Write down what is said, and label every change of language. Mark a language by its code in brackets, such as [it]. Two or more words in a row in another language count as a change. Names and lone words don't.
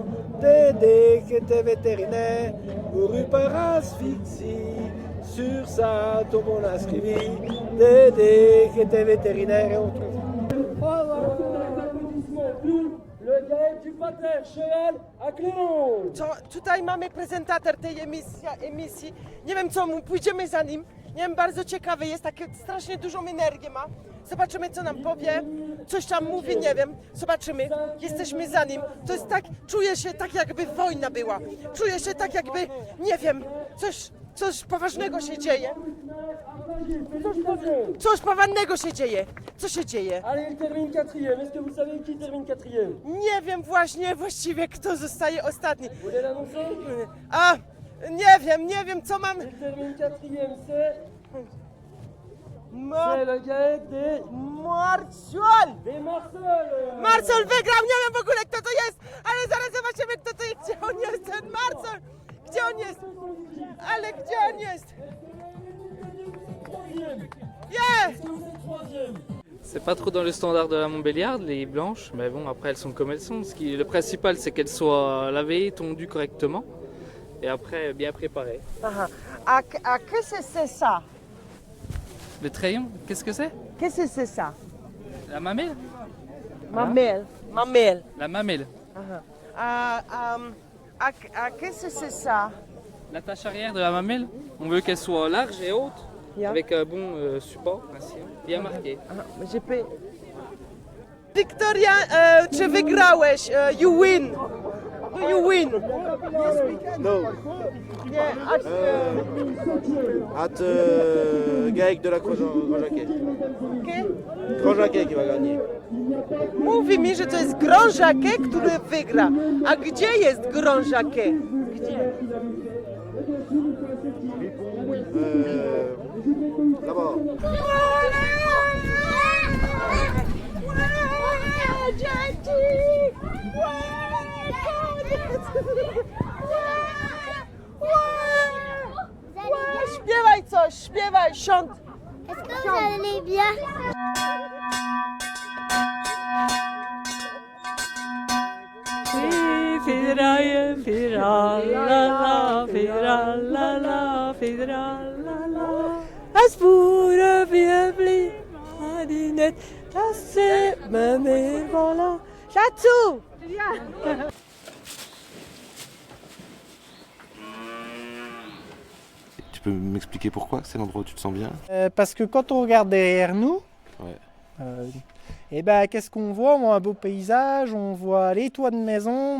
[fr] Dédé, qui était vétérinaire, mourut par asphyxie. Sur sa tombe on inscrivit Dédé, qui était vétérinaire, et on trouve. Le gars du pater, cheval à clon. [pl] Tutaj mamy prezentator tej emisji. Nie wiem co mu, pójdziemy za nim. Nie wiem, bardzo ciekawy jest, takie strasznie dużą energię ma. Zobaczymy co nam powie, coś tam mówi, nie wiem. Zobaczymy, jesteśmy za nim. To jest tak, czuję się tak jakby wojna była. Czuję się tak jakby, nie wiem, coś poważnego się dzieje. Coś poważnego się dzieje. Co się dzieje? [fr] Allez, il termine quatrième. Est-ce que vous savez qui termine quatrième? [pl] Nie wiem właściwie kto zostaje ostatni. [fr] Vous voulez l'annoncer? [pl] A, nie wiem co mam. [fr] Il termine quatrième, c'est le gars des Marcel! Des Marcel! [pl] Marcel wygrał, nie wiem w ogóle kto to jest, ale zaraz zobaczymy kto to jest, gdzie on jest ten Marcel! Gdzie on jest? Ale gdzie on jest? [en] Yeah! [fr] C'est pas trop dans le standard de la Montbéliarde, les blanches, mais bon, après elles sont comme elles sont. Le principal, c'est qu'elles soient lavées, tondues correctement, et après bien préparées. A qu'est-ce que c'est ça? Le crayon, qu'est-ce que c'est? Qu'est-ce que c'est ça? La mamelle. Mamelle. La mamelle. Qu'est-ce que c'est ça? La tâche arrière de la mamelle, on veut qu'elle soit large et haute, avec un bon support, ainsi, bien marqué. [pl] Wiktoria, czy wygrałeś? [en] You win. Do you win? No. Yeah, At Gaëc de la Grand-Jacquet. [fr] Grand-Jacquet qui va gagner. [pl] Mówi mi, że to jest Grand Jacquet, który wygra. A gdzie jest Grand Jacquet? Gdzie? [fr] Là-bas. [pl] Śpiewaj coś, śpiewaj, siąd. [fr] Est-ce que vous allez bien? Als voeren we bli, die net, dat c'est me meer voilà. Chatou! Tu peux m'expliquer pourquoi c'est l'endroit où tu te sens bien? Parce que quand on regarde derrière nous, Ouais. et ben, qu'est-ce qu'on voit? On voit un beau paysage, on voit les toits de maison.